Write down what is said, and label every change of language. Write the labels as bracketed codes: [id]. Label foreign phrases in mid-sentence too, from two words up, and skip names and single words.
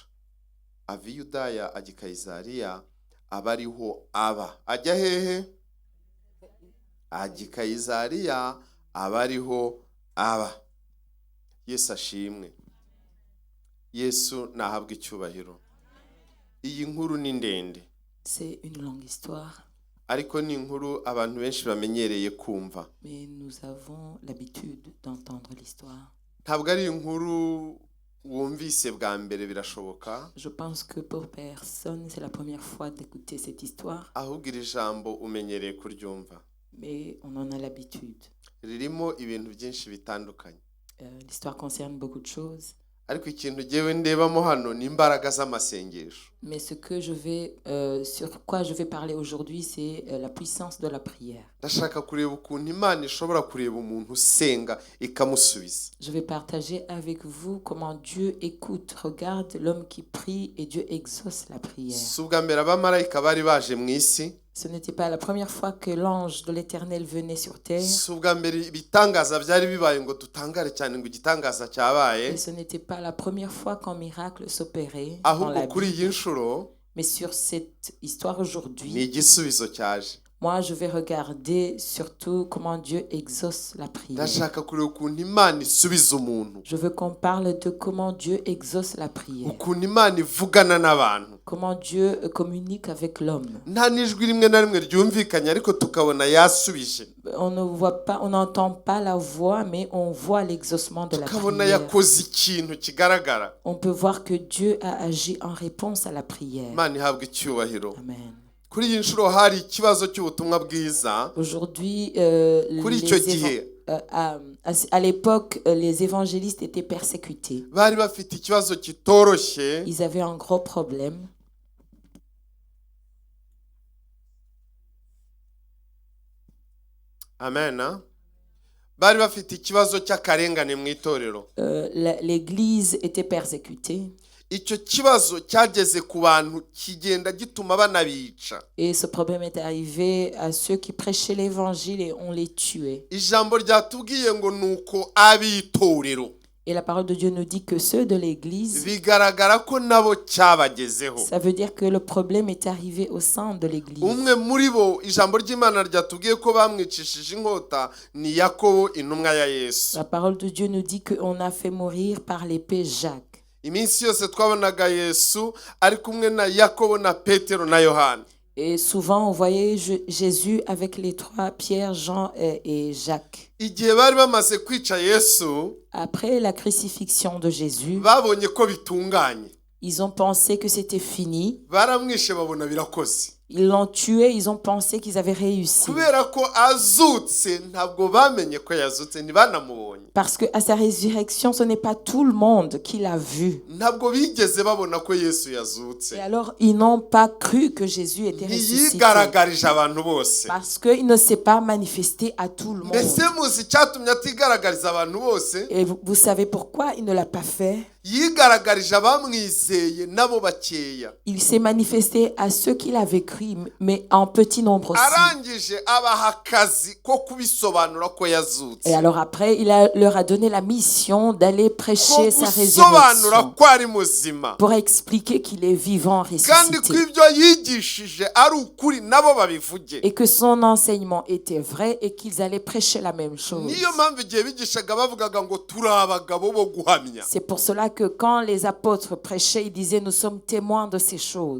[rw] Ava i Yudaya ajya i Kayisariya, aba ariho aba. Ajya hehe? Ajya i Kayisariya, aba ariho aba. Yesu ashimwe. Yesu nahabwe icyubahiro. Iyi nkuru ni ndende. [fr] C'est une longue histoire, [rw] Ariko ni inkuru abantu benshi bamenyereye kumva. [fr] mais nous avons l'habitude d'entendre l'histoire. [rw] Ntabwo ari inkuru wumvise bwa mbere birashoboka, [fr] Je pense que pour personne, c'est la première fois d'écouter cette histoire, [rw] ahubwo iri jambo umenyereye kuryumva. [fr] mais on en a l'habitude. [rw] Ririmo ibintu byinshi bitandukanye. [fr] L'histoire concerne beaucoup de choses, [rw] ariko ikintu jyewe ndebamo hano ni imbaraga z'amasengesho. [fr] Mais ce que sur quoi je vais parler aujourd'hui, c'est la puissance de la prière. [rw] Ndashaka kureba ukuntu Imana ishobora kureba umuntu usenga ikamusubiza. [fr] Je vais partager avec vous comment Dieu écoute, regarde l'homme qui prie et Dieu exauce la prière. [rw] Si ubwa mbere abamarayika bari baje mu isi, [fr] Ce n'était pas la première fois que l'ange de l'Éternel venait sur terre. [rw] si ubwa mbere ibitangaza byari bibaye ngo tutangare cyane ngo igitangaza cyabaye, [fr] Et ce n'était pas la première fois qu'un miracle s'opérait dans [rw] ahubwo [fr] la [rw] kuri iyi [fr] Bible. [rw] nshuro [fr] Mais sur cette histoire [rw] ni [fr] aujourd'hui, [rw] igisubizo cyaje. [fr] moi je vais regarder surtout comment Dieu exauce la prière. [rw] Ndashaka kureba ukuntu Imana isubiza umuntu, [fr] Je veux qu'on parle de comment Dieu exauce la prière. [rw] ukuntu Imana ivugana n'abantu. [fr] Comment Dieu communique avec l'homme. [rw] Nta n'ijwi rimwe na rimwe ryumvikanye ariko tukabona yasubije, [fr] On ne voit pas, on n'entend pas la voix, mais on voit l'exaucement de la [rw] tukabona [fr] prière. [rw] yakoze ikintu kigaragara. [fr] On peut voir que Dieu a agi en réponse à la prière. [rw] Imana ihabwa icyubahiro. Amen. Kuri iyi nshuro hari ikibazo cy'ubutumwa bwiza. [fr] Aujourd'hui, [rw] Kuri icyo gihe [fr] à l'époque, les évangélistes étaient persécutés. [rw] bari bafite ikibazo kitoroshye. [fr] Ils avaient un gros problème. [rw] Amen. Bari bafite ikibazo cy'akarengane mu itorero. [fr] L'Église était persécutée. [rw] Icyo kibazo cyageze ku bantu kigenda gituma banabica. [fr] Et ce problème est arrivé à ceux qui prêchaient l'évangile et on les tuait. [rw] Ijambo ryatubwiye ngo nuko ab'itorero. [fr] Et la parole de Dieu nous dit que ceux de l'Église, [rw] Bigaragara ko nabo cyabagezeho. [fr] ça veut dire que le problème est arrivé au sein de l'Église. [rw] Umwe muri bo ijambo ry'Imana ryatubwiye ko bamwicishije inkota ni Yakobo intumwa ya Yesu. [fr] La parole de Dieu nous dit qu'on a fait mourir par l'épée Jacques. [rw] Iminsi yose twabonaga Yesu ari kumwe na Yakobo na Petero na Yohana. [fr] Et souvent, on voyait Jésus avec les trois, Pierre, Jean et Jacques. [rw] Igihe bari bamaze kwica Yesu, [fr] Après la crucifixion de Jésus, [rw] babonye ko bitunganye. [fr] ils ont pensé que c'était fini. [rw] Baramwishe babona birakoze. [fr] Ils l'ont tué, ils ont pensé qu'ils avaient réussi. [rw] Kubera ko azutse ntabwo bamenye ko yazutse ntibanamubonye. [fr] Parce qu'à sa résurrection, ce n'est pas tout le monde qui l'a vu. [rw] Ntabwo bigeze babona ko Yesu yazutse. [fr] Et alors, ils n'ont pas cru que Jésus était ressuscité. [rw] Ntiyigaragarije abantu bose. [fr] Parce qu'il ne s'est pas manifesté à tout le monde. [rw] Mbese muzi icyatumye atigaragariza abantu bose? [fr] Et vous savez pourquoi il ne l'a pas fait? [rw] Yigaragarije abamwizeye nabo bakeya. [fr] Il s'est manifesté à ceux qui l'avaient cru, mais en petit nombre aussi. [rw] Arangije abaha akazi ko kubisobanura ko yazutse. [fr] Et alors après, leur a donné la mission d'aller prêcher sa [rw] Gusobanura [fr] résurrection [rw] ko ari muzima. [fr] pour expliquer qu'il est vivant, [rw] Kandi ko [fr] ressuscité. [rw] ibyo yigishije ari ukuri nabo babivuge. [fr] Et que son enseignement était vrai et qu'ils allaient prêcher la même chose. [rw] Niyo mpamvu igihe bigishaga bavugaga ngo turi abagabo bo guhamya. [fr] C'est pour cela que quand les apôtres prêchaient, ils disaient nous sommes témoins de ces choses.